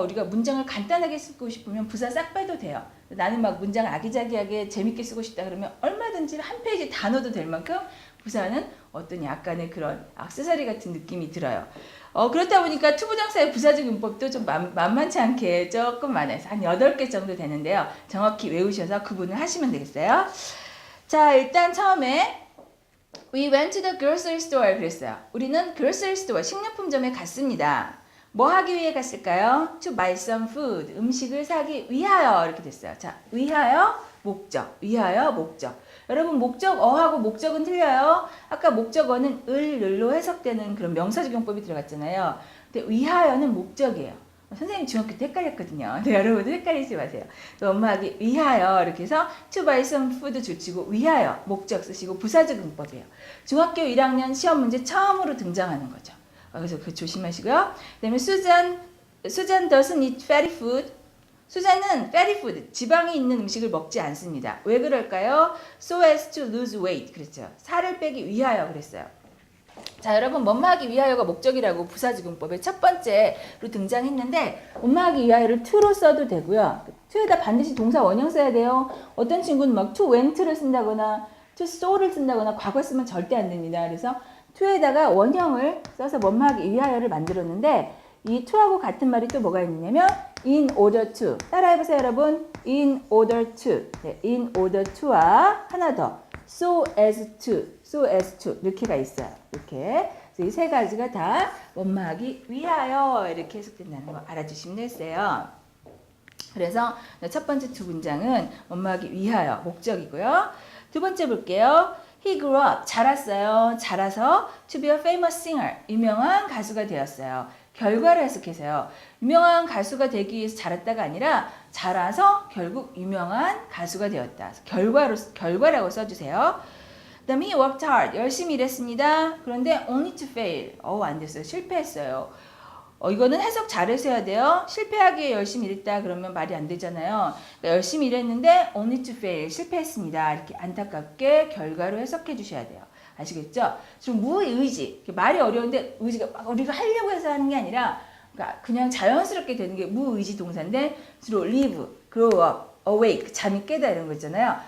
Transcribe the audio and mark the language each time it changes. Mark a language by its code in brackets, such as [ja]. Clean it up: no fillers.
[ko] 우리가 문장을 간단하게 쓰고 싶으면 부사 싹 빼도 돼요. 나는 막 문장을 아기자기하게 재밌게 쓰고 싶다 그러면 얼마든지 한 페이지 다 넣어도 될 만큼 부사는 어떤 약간의 그런 액세서리 같은 느낌이 들어요. 그렇다 보니까 투부정사의 부사적 용법도 좀 만만치 않게 조금 많아서 한 8개 정도 되는데요. 정확히 외우셔서 구분을 하시면 되겠어요. 자, 일단 처음에 [en] We went to the grocery store [ko] 그랬어요. 우리는 grocery store, 식료품점에 갔습니다. 뭐 하기 위해 갔을까요? [en] To buy some food, [ko] 음식을 사기 위하여 이렇게 됐어요. 자, 위하여, 목적, 위하여, 목적. 여러분 목적어하고 목적은 틀려요. 아까 목적어는 을로 해석되는 그런 명사적 용법이 들어갔잖아요. 근데 위하여는 목적이에요. 선생님 중학교 때 헷갈렸거든요. 근데 여러분도 헷갈리지 마세요. 엄마하기 위하여 이렇게 해서 [en] to buy some food [ko] 줄치고 위하여 목적 쓰시고 부사적 용법이에요. 중학교 1학년 시험 문제 처음으로 등장하는 거죠. 그래서 그 조심하시고요. [en] 그 다음에 Susan doesn't eat fatty food. [ko] 수잔은 fatty food, 지방이 있는 음식을 먹지 않습니다. 왜 그럴까요? [en] So as to lose weight [ko] 그랬죠. 살을 빼기 위하여 그랬어요. 자, 여러분 뭐뭐하기 위하여가 목적이라고 부사적 용법의 첫 번째로 등장했는데 뭐뭐하기 위하여를 to로 써도 되고요. to에다 반드시 동사 원형 써야 돼요. 어떤 친구는 막 to went를 쓴다거나 to so를 쓴다거나 과거 쓰면 절대 안 됩니다. 그래서 to에다가 원형을 써서 뭐뭐하기 위하여를 만들었는데 이 to하고 같은 말이 또 뭐가 있냐면 in order to. 따라해보세요 여러분. [en] in order to. [ko] 네, in order to와 하나 더 so as to 이렇게가 있어요. 이렇게. 그래서 이 세 가지가 다 원마하기 위하여 이렇게 해석된다는 거 알아주시면 되겠어요. 그래서 첫 번째 두 문장은 원마하기 위하여 목적이고요. 두 번째 볼게요. [en] He grew up. [ko] 자랐어요. 자라서 [en] to be a famous singer. [ko] 유명한 가수가 되었어요. 결과를 해석해서요. 유명한 가수가 되기 위해서 자랐다가 아니라 자라서 결국 유명한 가수가 되었다. 결과라고 써주세요. 그다음 [en] he worked hard. [ko] 열심히 일했습니다. 그런데 [en] only to fail. [ko] 안 됐어요. 실패했어요. 이거는 해석 잘해서 해야 돼요. 실패하기에 열심히 일했다 그러면 말이 안 되잖아요. 그러니까 열심히 일했는데 [en] only to fail. [ko] 실패했습니다. 이렇게 안타깝게 결과로 해석해 주셔야 돼요. 아시겠죠? 지금 무의지. 말이 어려운데 의지가 막 우리가 하려고 해서 하는 게 아니라 그러니까 그냥 자연스럽게 되는 게 무의지 동사인데 주로 live, grow up, awake, 잠이 깨다 이런 거 있잖아요.